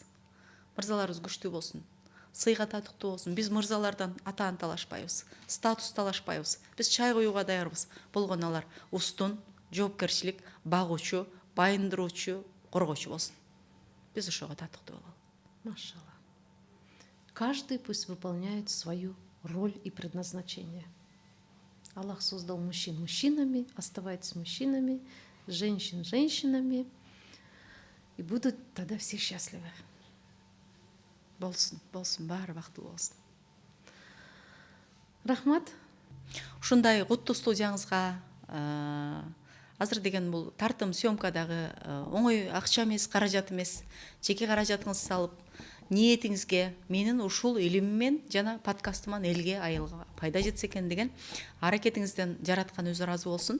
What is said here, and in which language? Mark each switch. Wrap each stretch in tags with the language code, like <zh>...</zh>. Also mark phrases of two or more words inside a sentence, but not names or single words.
<ky>Мырзаларыбыз күчтүү болсун, сыйга татыктуу болсун. Биз мырзалардан атаан талашпайбыз, статус талашпайбыз. Биз чай коюуга даярбыз. Болгону алар устун, жоопкерчилик, багуучу, байындыруучу, коргоочу болсун. Биз ошого татыктуу бололу. Машалла.</ky> <ru>Каждый пусть выполняет свою роль и предназначение. Аллах создал мужчин мужчинами, оставайтесь мужчинами, женщин женщинами, и будут тогда все счастливы.</ru> <ky>Болсун, баары бактылуу болсун. Рахмат. Ушундай куттуу студияңызга азыр деген бул тартым съемкадагы оңой акча эмес, каражат эмес, жеке каражатыңызды салып, ниетиңизге, менин ушул илимиммен жана подкастыман элге, айылга пайда жетсе экен деген аракетиңизден жараткан өзү ыраазы болсун.</ky>